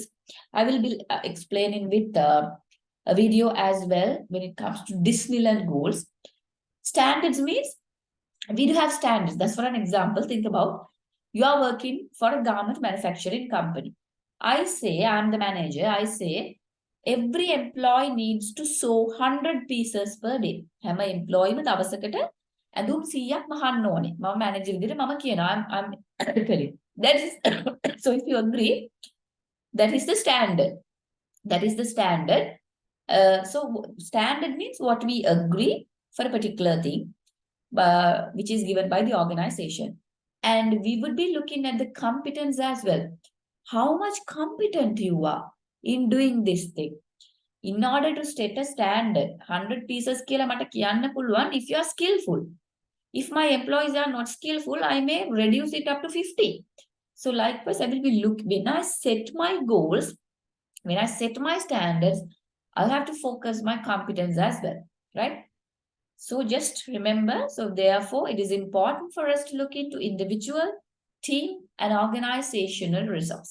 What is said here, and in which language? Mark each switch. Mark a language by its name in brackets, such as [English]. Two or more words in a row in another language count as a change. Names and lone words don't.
[English] I will be explaining with a video as well when it comes to Disneyland goals. Standards means we do have standards. That's for an example. Think about, you are working for a garment manufacturing company. I say, I'm the manager. I say, every employee needs to sew 100 pieces per day. [Sinhala] හැම employee දවසකට ඇඳුම් 100ක් මහන්න ඕනේ. මම manager විදිහට මම කියනවා [English] I'm telling. That is so if you agree, that is the standard. That is the standard. So standard means what we agree for a particular thing, which is given by the organization. And we would be looking at the competence as well. How much competent you are in doing this thing. In order to set a standard, 100 pieces [Sinhala] කියලා මට කියන්න පුළුවන් [English] if you are skillful. If my employees are not skillful, I may reduce it up to 50. So likewise, I will be when I set my goals, when I set my standards, I'll have to focus my competence as well, right? So just remember, so therefore, it is important for us to look into individual, team, and organizational results.